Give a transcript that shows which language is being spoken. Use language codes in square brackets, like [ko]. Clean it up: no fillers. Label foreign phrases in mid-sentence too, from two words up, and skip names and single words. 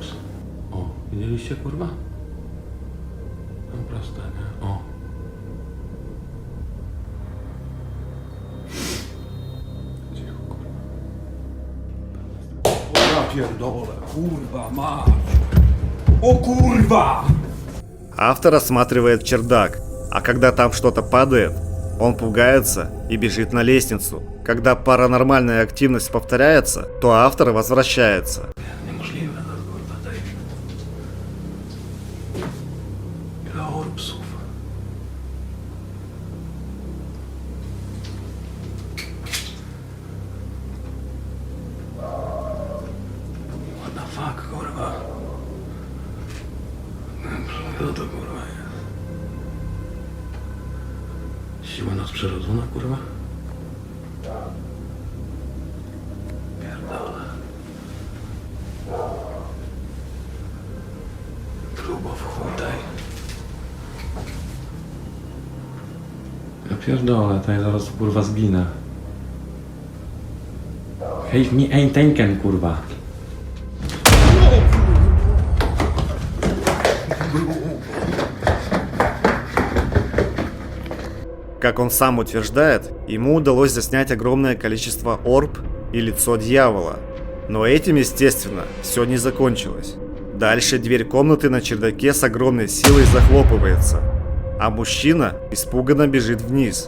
[pl] O, widzieliście kurwa? No proste, nie? O. Cicho kurwa. Ja pierdolę, kurwa mać! O kurwa! [ru] Автор осматривает чердак, а когда там что-то падает, он пугается и бежит на лестницу. Когда паранормальная активность повторяется, то автор возвращается. [pl] Niemożliwe to kurwa tej. Ile orbsów. [en] What the fuck kurwa. [pl] Co to kurwa jest? Siła nadprzyrodzona kurwa? Pierdolę. Grubo w chuj tej. Ja pierdolę, to ja zaraz kurwa zginę. Hej, mi ein denken kurwa. [ru] Как он сам утверждает, ему удалось заснять огромное количество орб и лицо дьявола. Но этим, естественно, все не закончилось. Дальше дверь комнаты на чердаке с огромной силой захлопывается, а мужчина испуганно бежит вниз.